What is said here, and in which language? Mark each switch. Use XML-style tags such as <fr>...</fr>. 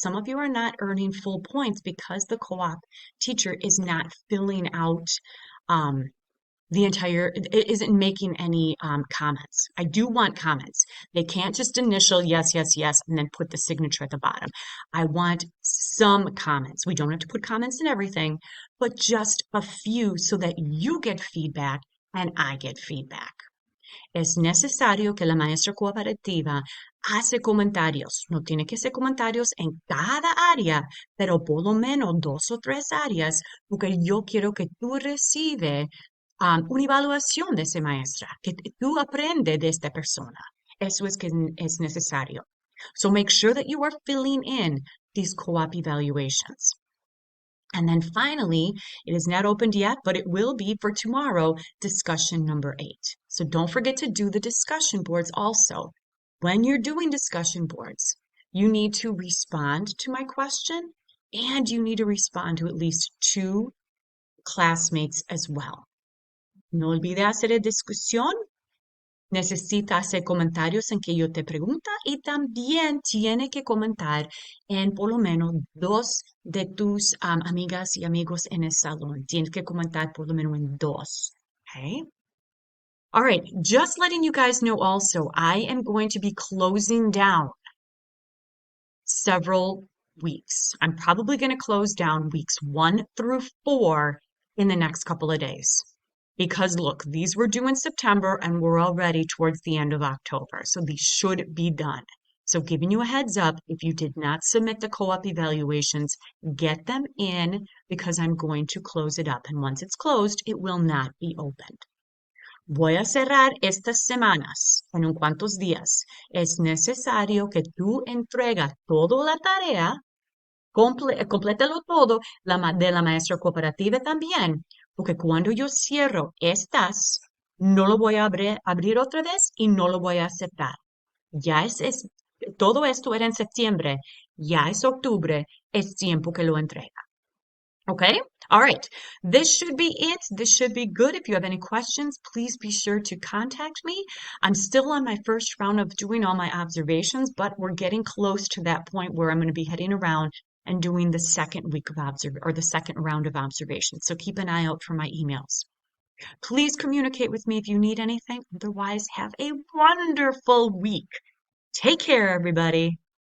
<en>Some of you are not earning full points because the co-op teacher is not filling out it isn't making any comments. I do want comments. They can't just initial yes, yes, yes, and then put the signature at the bottom. I want some comments. We don't have to put comments in everything, but just a few so that you get feedback and I get feedback.</en> <es>Es necesario que la maestra cooperativa hace comentarios. No tiene que ser comentarios en cada área, pero por lo menos 2 o 3 áreas, porque yo quiero que tú recibes una evaluación de esa maestra, que tú aprendes de esta persona. Eso es que es necesario.</es> <en>So make sure that you are filling in these co-op evaluations. And then finally, it is not opened yet, but it will be for tomorrow, discussion number 8. So don't forget to do the discussion boards also. When you're doing discussion boards, you need to respond to my question and you need to respond to at least 2 classmates as well.</en> <es>No olvide hacer discusión. Necesita hacer comentarios en que yo te pregunta y también tiene que comentar en por lo menos 2 de tus amigas y amigos en el salón. Tienes que comentar por lo menos en 2.</es> <en>Okay? All right, just letting you guys know also, I am going to be closing down several weeks. I'm probably going to close down weeks 1 through 4 in the next couple of days. Because look, these were due in September and we're already towards the end of October. So these should be done. So giving you a heads up, if you did not submit the co-op evaluations, get them in because I'm going to close it up. And once it's closed, it will not be opened.</en> <es>Voy a cerrar estas semanas en un cuantos días. Es necesario que tú entregas toda la tarea, complétalo todo, de la maestra cooperativa también, porque cuando yo cierro estas, no lo voy a abrir otra vez y no lo voy a aceptar. Ya todo esto era en septiembre, ya es octubre, es tiempo que lo entrega.</es> <en>Okay? All right. This should be it. This should be good. If you have any questions, please be sure to contact me. I'm still on my first round of doing all my observations, but we're getting close to that point where I'm going to be heading around and doing the second week of the second round of observations. So keep an eye out for my emails. Please communicate with me if you need anything. Otherwise, have a wonderful week. Take care, everybody.</en>